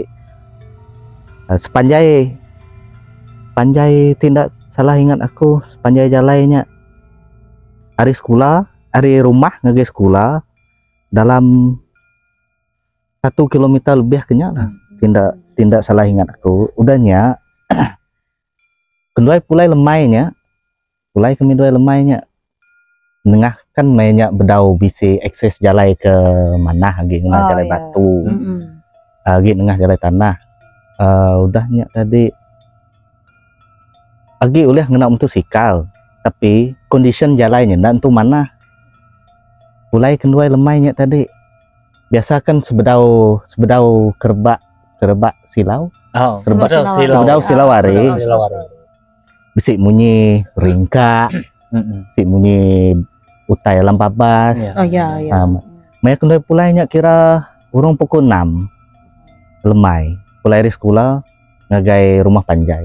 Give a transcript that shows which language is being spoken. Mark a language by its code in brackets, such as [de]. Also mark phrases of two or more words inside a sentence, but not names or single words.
[iba] Sepanjai tidak salah ingat aku, sepanjai jalannya hari sekolah, hari rumah ngage sekolah dalam 1 kilometer lebih kenya lah, tidak salah ingat aku. Udahnya kedua pulai lemainya, nengah kan mainnya bedau bisi akses jalan ke mana lagi jalan batu, lagi nengah jalan tanah. Udahnya tadi lagi oleh ngena motosikal, tapi condition jalannya dan tuh mana mulai kedua lemainya tadi biasa kan sebedau kerbak silau, sebedau silawari bisik munyi ringka, bisik munyi utai lampabas. Maya kendai pulainya kira urung pukul 6 lemai pulai di sekolah ngagai rumah panjai.